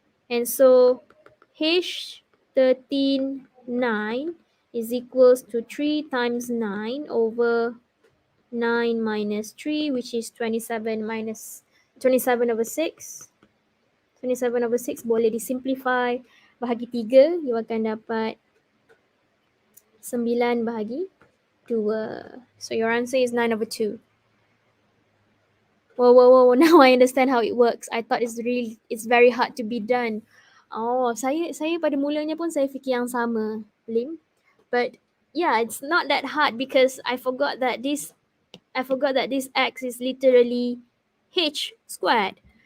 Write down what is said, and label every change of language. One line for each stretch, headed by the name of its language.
English: And so, H13 9 is equals to 3 times 9 over 9 minus 3, which is 27 minus 27 over 6.
Malay: 27 over 6 boleh disimplify. Bahagi 3, you akan dapat 9 bahagi 2.
English: So your answer is 9 over 2. Whoa. Now I understand how it works. I thought it's very hard to be done.
Malay: Oh, saya pada mulanya pun saya fikir yang sama, Lim.
English: But yeah, it's not that hard because I forgot that this x is literally h squared.